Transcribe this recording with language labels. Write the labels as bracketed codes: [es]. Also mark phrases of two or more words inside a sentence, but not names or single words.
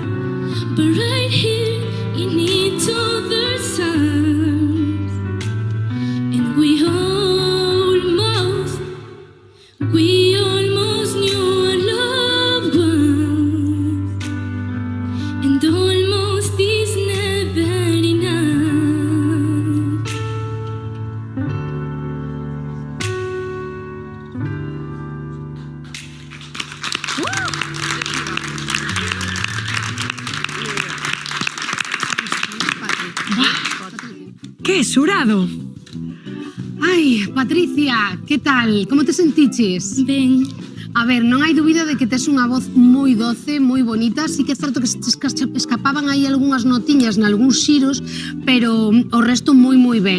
[en] But right here in each other's arms, and we almost knew our loved ones, and almost is never enough. [es] ¡Qué surado! [gl] Ai, Patricia, que tal? Como te sentiches? Ben. A ver, non hai dúbida de que tes unha voz moi doce, moi bonita. Sí que é certo que se escapaban aí algunhas notiñas nalgúns xiros, pero o resto moi ben.